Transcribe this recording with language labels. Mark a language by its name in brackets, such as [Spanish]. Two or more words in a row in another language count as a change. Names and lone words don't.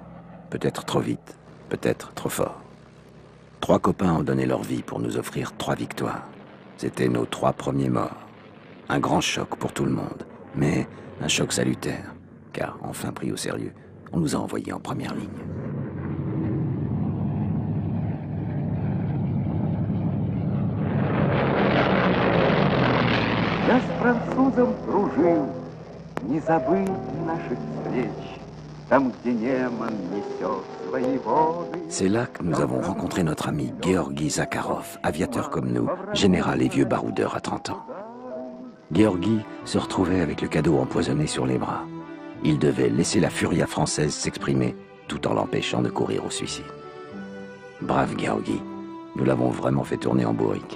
[French] Peut-être trop vite, peut-être trop fort. 3 copains ont donné leur vie pour nous offrir 3 victoires. C'étaient nos 3 premiers morts. Un grand choc pour tout le monde, mais un choc salutaire, car enfin pris au sérieux, on nous a envoyés en première ligne. [Russian] Я с французом дружил, не забыть наших встреч, там, где Неман несет свои воды. [French] C'est là que nous avons rencontré notre ami Georgi Zakharov, aviateur comme nous, général et vieux baroudeur à 30 ans. Georgi se retrouvait avec le cadeau empoisonné sur les bras. Il devait laisser la furia française s'exprimer tout en l'empêchant de courir au suicide. Brave Georgi, nous l'avons vraiment fait tourner en bourrique.